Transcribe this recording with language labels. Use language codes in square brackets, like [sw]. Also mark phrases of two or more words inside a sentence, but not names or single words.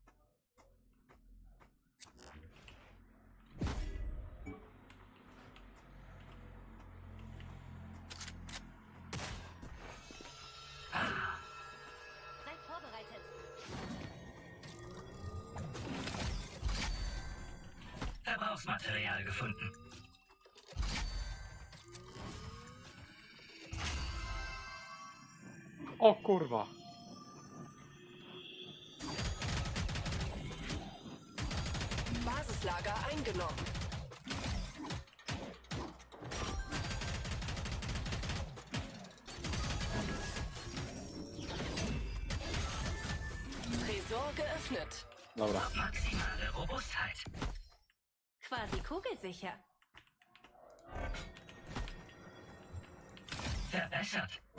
[de] Seid vorbereitet. Verbrauchsmaterial gefunden. [pl] O kurwa. [de] Basislager eingenommen. Tresor geöffnet. [pl] Dobra. [de] Maximale Robustheit. Quasi kugelsicher. Verbessert.